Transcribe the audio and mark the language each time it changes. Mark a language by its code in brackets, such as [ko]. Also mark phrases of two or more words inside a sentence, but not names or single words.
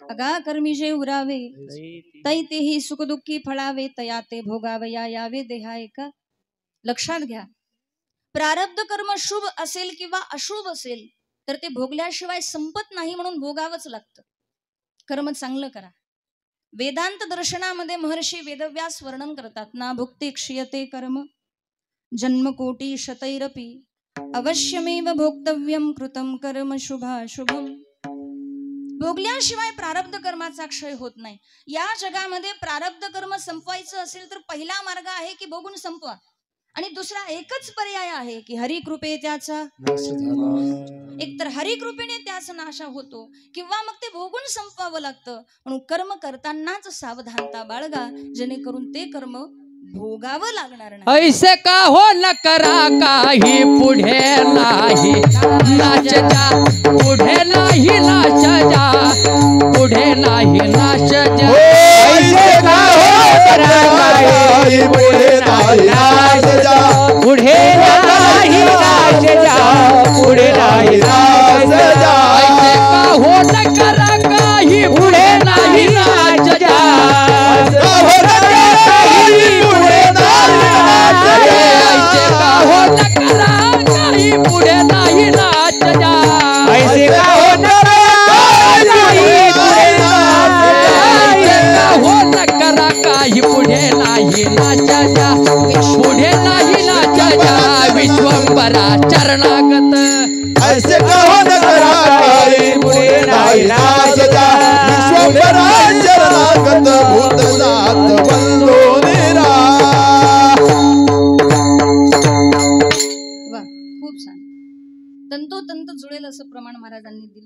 [mr] अगा कर्मी जे उरावे तै तेही सुखदुःखी फळावे तया ते भोगावया यावे देहा एका. लक्षात घ्या, प्रारब्ध कर्म शुभ असेल किंवा अशुभ असेल तर ते भोगल्याशिवाय संपत नाही, म्हणून भोगावंच लागतं. कर्म चांगलं करा. वेदांत दर्शनामध्ये महर्षी वेदव्यास वर्णन करतात [sa] ना भुक्ती क्षीयते कर्म जन्मकोटी शतैरपि अवश्यमेव भोक्तव्यम कृतम कर्म शुभाशुभम. [mr] भोगल्याशिवाय प्रारब्ध कर्माचा क्षय होत नाही. या जगामध्ये प्रारब्ध कर्म संपवायचं असेल तर पहिला मार्ग आहे की भोगून संपवा, आणि दुसरा एकच पर्याय आहे की हरिकृपे त्याचा एकतर हरिकृपेने त्याचा नाश होतो किंवा मग ते भोगून संपवावं लागतं. म्हणून कर्म करतानाच सावधानता बाळगा, जेणेकरून ते कर्म भोगावं लागणार नाही. ऐसे का हो न करा काही पुढे नाही नाच जा पुढे नाही नाच जा पुढे नाही नाच जा. ऐसे का हो करा काही पुढे नाही नाच जा पुढे नाही नाच जा पुढे नाही नाच जा. ऐसे का हो न करा काही पुढे नाही नाच जा ऐसे का हो न करा काही पुढे नाही नाच जा. ऐसे का हो न करा काही पुढे नाही नाच जा पुढे नाही नाच जा विश्वंभरा चरणागत. ऐसे कहो न करा काही पुढे नाही नाच जा विश्वंभरा शरणागत भूत जात वंदो निरा. वा, खूप छान. तंतोतंत जुळेल असं प्रमाण महाराजांनी दिलं.